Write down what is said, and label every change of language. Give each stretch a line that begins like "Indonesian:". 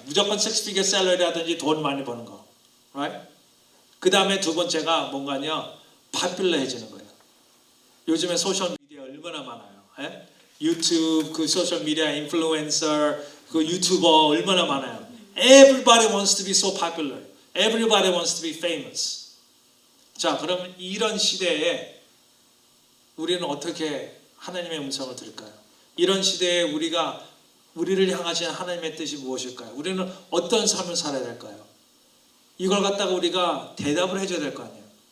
Korean: 무조건
English: 6-figure salary
Korean: 하든지 돈 많이 버는 거.
English: Right?
Korean: 그 다음에 두 번째가 뭔가요? 파퓰러해지는 거예요. 요즘에 소셜 미디어 얼마나 많아요. 유튜브, 그 소셜 미디어 인플루엔서, 그 유튜버 얼마나 많아요.
English: Everybody wants to be so popular. Everybody wants to be famous.
Korean: 자, 그럼 이런 시대에 우리는 어떻게 하나님의 음성을 들을까요? 이런 시대에 우리를 향하신 하나님의 뜻이 무엇일까요? 우리는 어떤 삶을 살아야 될까요? 이걸 갖다가 우리가 대답을 해줘야 될 거 아니에요.